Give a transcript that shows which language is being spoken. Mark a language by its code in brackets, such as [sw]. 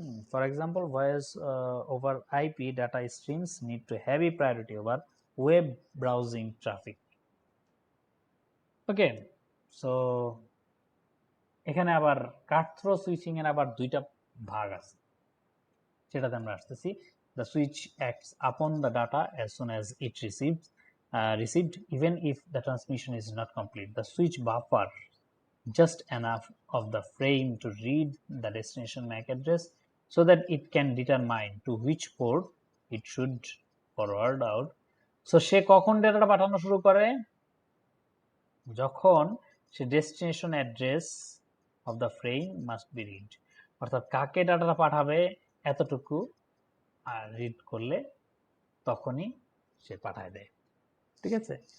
[en] For example, voice over IP data streams need to heavy priority over web browsing traffic. [bn] Okay, so এখানে আবার কাট throw switching এর আবার দুইটা ভাগ আছে, সেটাতে আমরা আসতেছি। [en] The switch acts upon the data as soon as it received, even if the transmission is not complete. The switch buffer just enough of the frame to read the destination MAC address so that it can determine to which port it should forward out. [bn] So সে কখন ডেটাটা পাঠানো শুরু করে, যখন সে [en] destination address of the frame must be read, [bn] অর্থাৎ কাকে ডাটাটা পাঠাবে এতটুকু আর রিড করলে তখনই সে পাঠায় দেয়, ঠিক আছে।